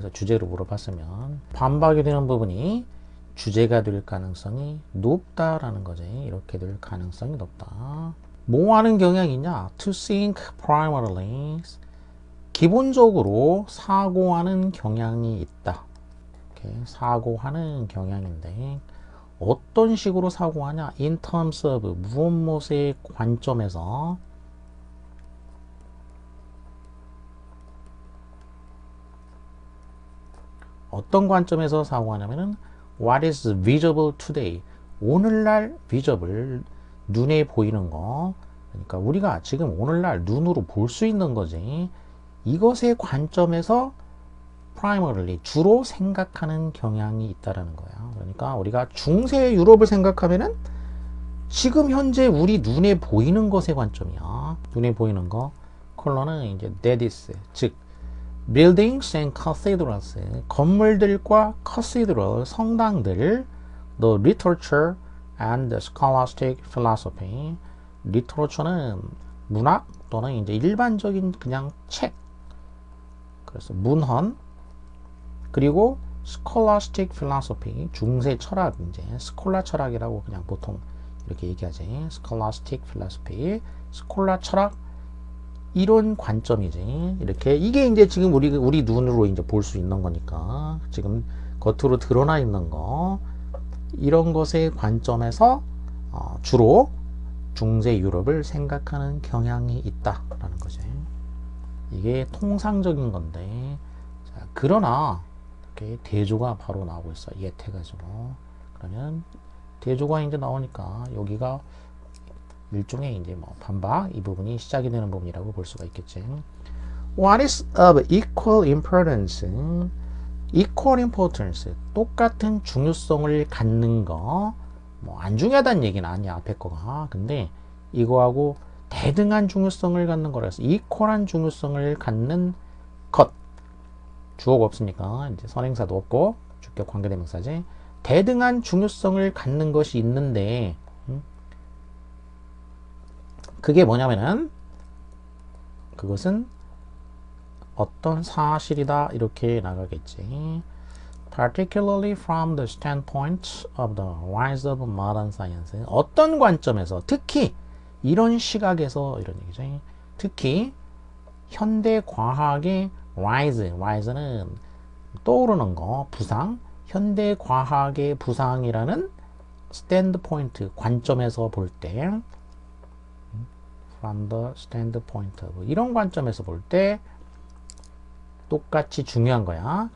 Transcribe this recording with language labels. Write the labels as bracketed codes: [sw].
[ko] 여기서 주제로 물어봤으면 반박이 되는 부분이 주제가 될 가능성이 높다라는 거지. 이렇게 될 가능성이 높다. 뭐 하는 경향이냐? [en] To think primarily, [ko] 기본적으로 사고하는 경향이 있다. 이렇게 사고하는 경향인데 어떤 식으로 사고하냐? In terms of 무엇의 관점에서 어떤 관점에서 사고하냐면은 [en] What is visible today? [ko] 오늘날 visible, 눈에 보이는 거. 그러니까 우리가 지금 오늘날 눈으로 볼 수 있는 거지. 이것의 관점에서 primarily 주로 생각하는 경향이 있다라는 거야. 그러니까 우리가 중세 유럽을 생각하면은 지금 현재 우리 눈에 보이는 것의 관점이야. 눈에 보이는 거. 컬러는 이제 데디스, 즉 [en] buildings and cathedrals, [ko] 건물들과 [en] cathedral, [ko] 성당들, [en] the literature and the scholastic philosophy. [ko] literature는 문학 또는 이제 일반적인 그냥 책. 그래서 문헌. 그리고 scholastic philosophy, 중세 철학, 이제 스콜라 철학이라고 그냥 보통 이렇게 얘기하지. scholastic philosophy, 스콜라 철학, 이런 관점이지. 이렇게 이게 이제 지금 우리 눈으로 이제 볼 수 있는 거니까 지금 겉으로 드러나 있는 거, 이런 것의 관점에서 주로 중세 유럽을 생각하는 경향이 있다라는 거지. 이게 통상적인 건데, 자, 그러나 이렇게 대조가 바로 나오고 있어. 예태가지고. 그러면 대조가 이제 나오니까 여기가 일종의 이제 뭐 반박, 이 부분이 시작이 되는 부분이라고 볼 수가 있겠지. [en] What is of equal importance? [ko] equal importance, 똑같은 중요성을 갖는 거. 뭐 안 중요하다는 얘기는 아니야, 앞에 거가. 근데 이거하고 대등한 중요성을 갖는 거라서 equal한 중요성을 갖는 것. 주어가 없으니까 이제 선행사도 없고 주격 관계대명사지. 대등한 중요성을 갖는 것이 있는데, 그게 뭐냐면은 그것은 어떤 사실이다 이렇게 나가겠지. [en] Particularly from the standpoint of the rise of modern science. [ko] 어떤 관점에서, 특히 이런 시각에서, 이런 얘기죠. 특히 현대 과학의 rise는 떠오르는 거, 부상. 현대 과학의 부상이라는 standpoint, 관점에서 볼 때, [en] from the standpoint of, [ko] 이런 관점에서 볼 때 똑같이 중요한 거야.